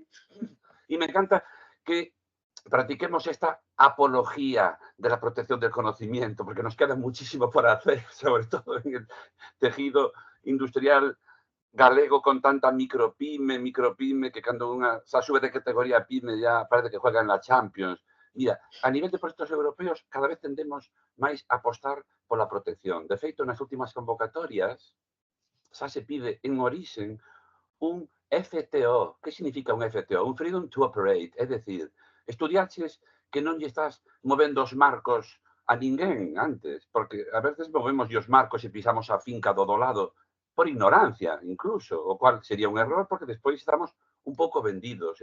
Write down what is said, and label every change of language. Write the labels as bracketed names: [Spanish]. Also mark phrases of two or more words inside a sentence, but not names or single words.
[Spanish] Y me encanta que practiquemos esta apología de la protección del conocimiento, porque nos queda muchísimo por hacer, sobre todo en el tejido industrial galego con tanta micropyme, que cuando una se sube de categoría pyme ya parece que juega en la Champions. [Galician] Mira, [Spanish] a nivel de proyectos europeos [Galician] cada vez tendemos máis a apostar pola protección. De feito, nas últimas convocatorias xa se pide en orixen un FTO. Que significa un FTO? Un [English] Freedom to Operate. [Galician] É dicir, estudiaches que non lle estás movendo os marcos a ninguén antes, porque a veces movemos os marcos e pisamos a finca do lado por ignorancia, incluso, o cual sería un error porque despois estamos un pouco vendidos.